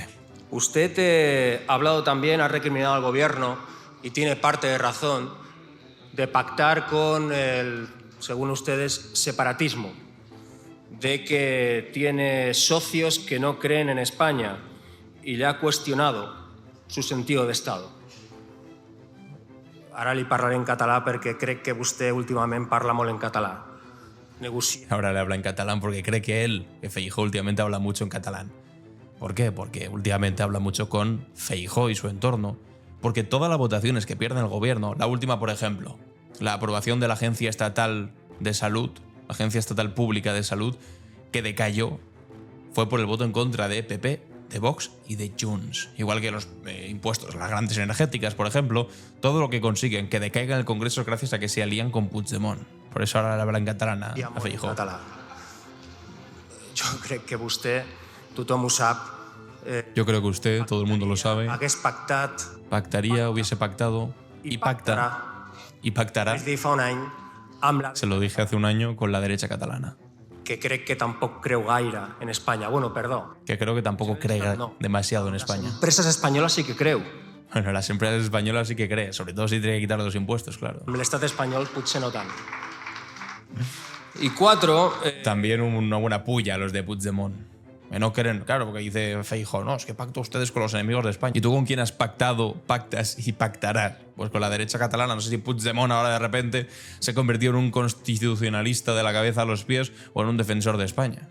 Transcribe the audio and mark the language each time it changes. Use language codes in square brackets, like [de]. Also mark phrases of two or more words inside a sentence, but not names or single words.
[es] Usted ha hablado también, ha recriminado al gobierno, y tiene parte de razón, de pactar con el, según ustedes, separatismo, de que tiene socios que no creen en España y le ha cuestionado su sentido de Estado. [ca] Ara li parlaré en català perquè crec que vostè últimament parla molt en català. [es] Ahora le habla en catalán porque cree que él, que Feijóo, últimamente habla mucho en catalán. ¿Por qué? Porque últimamente habla mucho con Feijóo y su entorno. Porque todas las votaciones que pierde el gobierno, la última por ejemplo, la aprobación de la Agencia Estatal de Salud, Agencia Estatal Pública de Salud, que decayó, fue por el voto en contra de PP, de Vox y de Junts. Igual que los impuestos, las grandes energéticas, por ejemplo, todo lo que consiguen que decaiga en el Congreso es gracias a que se alían con Puigdemont. Por eso ahora le habla en catalán a Feijóo. Yo creo que usted, [ca] tothom ho sap. [es] Yo creo que usted, todo el mundo lo sabe, [ca] hagués pactat, [es] pactaría, hubiese pactado y pactará. [ca] vaig dir fa un any, amb la... [es] Se lo dije hace un año con la derecha catalana. [ca] Que crec que tampoc creu gaire en España. Bueno, perdó. [es] Que creo que tampoco cree demasiado en España. Las empresas españolas sí que creu. Bueno, las empresas españolas sí que creen, sobre todo si tiene que quitar los impuestos, claro. El Estado español [ca] potser no tant. [es] Y cuatro... También una buena puya a los de Puigdemont. Que no creen, claro, porque dice Feijóo, no, es que pacto ustedes con los enemigos de España. ¿Y tú con quién has pactado, pactas y pactarás? Pues con la derecha catalana. No sé si Puigdemont ahora de repente se convirtió en un constitucionalista de la cabeza a los pies o en un defensor de España.